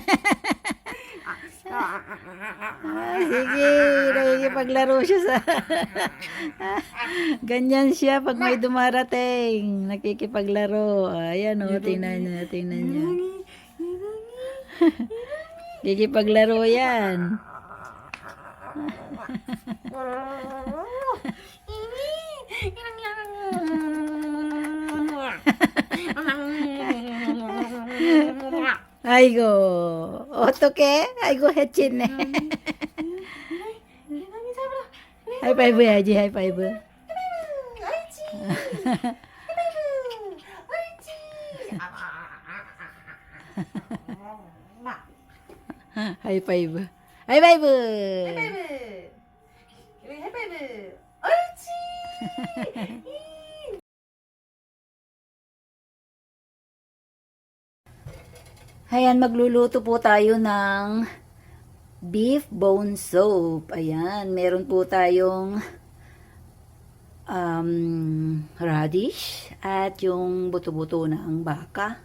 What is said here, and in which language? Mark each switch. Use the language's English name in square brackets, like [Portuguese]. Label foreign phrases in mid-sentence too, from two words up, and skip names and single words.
[Filipino] Sige, nakikipaglaro siya sa... Ganyan siya pag may dumarating. Nakikipaglaro. Ayan o, tingnan niya, tingnan niya. Nakikipaglaro yan. [Korean] 아이고 어떡해? 아이고 해치네. 하이파이브 해야지. 하이파이브. 하이파이브. 하이파이브. 하이파이브. 옳지. [Filipino] Ayan, magluluto po tayo ng beef bone soup. Ayan, meron po tayong radish at yung buto-buto ng baka.